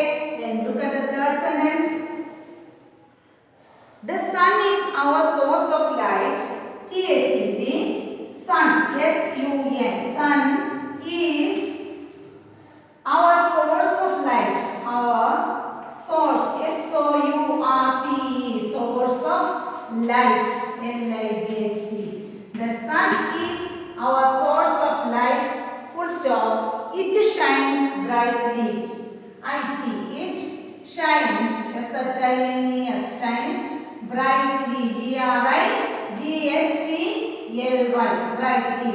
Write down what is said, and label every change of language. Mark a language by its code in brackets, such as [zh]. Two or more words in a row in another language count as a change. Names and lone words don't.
[en] Then look at the third sentence. The sun is our source of light. T-H-E, the sun. S-U-N. Sun is our source of light. Our source. S-O-U-R-C-E. Source of light. L-I-G-H-T. The sun is our source of light. Full stop. It shines brightly. I-T. It shines. S-H-I-N-E-S. Shines brightly. B-R-I-G-H-T-L-Y. Brightly.